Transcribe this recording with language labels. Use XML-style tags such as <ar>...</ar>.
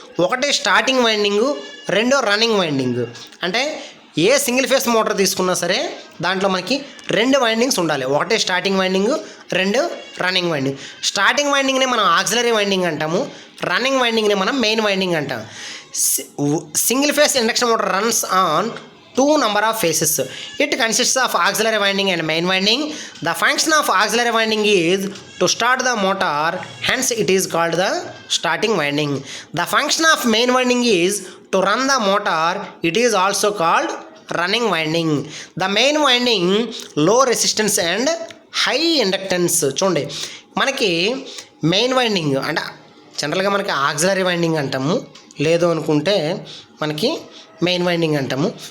<te>ఒకటి starting winding, రెండో running winding. అంటే ఏ సింగిల్ ఫేస్ మోటార్ తీసుకున్నా సరే దాంట్లో మనకి 2 వైండింగ్స్ ఉండాలి. ఒకటి starting winding, 2 running winding. Starting వైండింగ్ని మనం ఆక్సిలరీ వైండింగ్ అంటాము, రన్నింగ్ వైండింగ్ని మనం మెయిన్ వైండింగ్ అంటాం.</te> <en>Single phase induction motor runs on 2 number of phases. It consists of auxiliary winding and main winding. The function of auxiliary winding is to start the motor, hence it is called the starting winding. The function of main winding is to run the motor, it is also called running winding. The main winding low resistance and high inductance.</en> <te>చూడండి మనకి main winding అంటే జనరల్గా మనకి auxiliary winding అంటాము, లేదు అనుకుంటే మనకి main winding అంటాము.</te>